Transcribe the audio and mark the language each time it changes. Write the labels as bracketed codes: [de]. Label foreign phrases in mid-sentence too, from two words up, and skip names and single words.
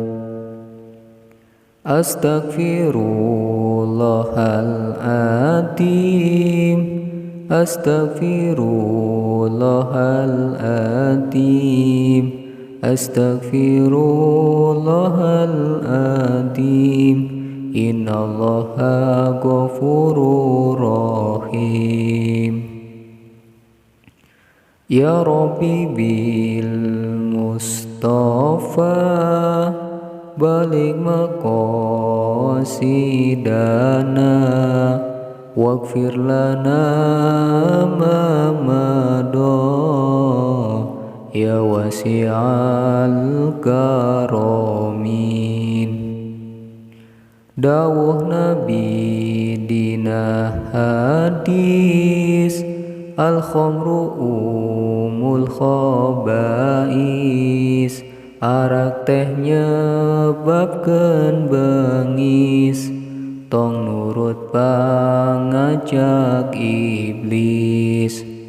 [ar] أستغفر الله العظيم، أستغفر الله العظيم، أستغفر الله العظيم. إن الله غفور رحيم. يا ربي بالمصطفى بلغ مقاصدنا واغفر لنا ما مضى يا واسع الكرم. [su] Dawuh Nabi dina hadis [ar] الخمر أم الخبائث, [su] arak teh nyebabkeun bengis, tong nurut pangajak iblis.